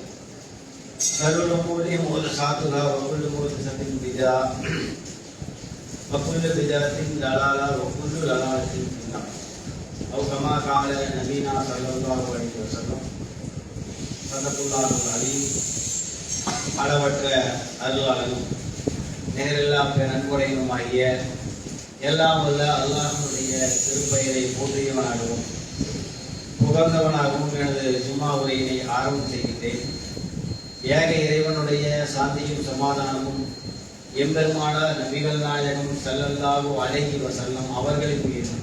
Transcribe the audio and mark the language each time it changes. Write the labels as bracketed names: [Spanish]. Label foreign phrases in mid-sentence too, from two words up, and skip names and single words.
[Arabic] شر الأمور محدثاتها وكل محدثة بدعة وكل بدعة ضلالة وكل ضلالة في النار أو كما قال نبينا صلى الله عليه وسلم صدق الله العظيم [Tamil] அளவற்ற அருளாளனும் நேரில்லா நன்கொடையுமாகிய எல்லாம் உள்ள அல்லாஹ்வுடைய திருப்பெயரை போற்றியவனாகவும் புகழ்ந்தவனாகவும் எனது ஜும்மா உரையினை ஆரம்பம் செய்கின்றேன். ஏக இறைவனுடைய சாந்தியும் சமாதானமும் எம்பெருமானார் நபிகள் நாயகம் [Arabic] صلى الله عليه وسلم [Tamil] அவர்களின் மீதும்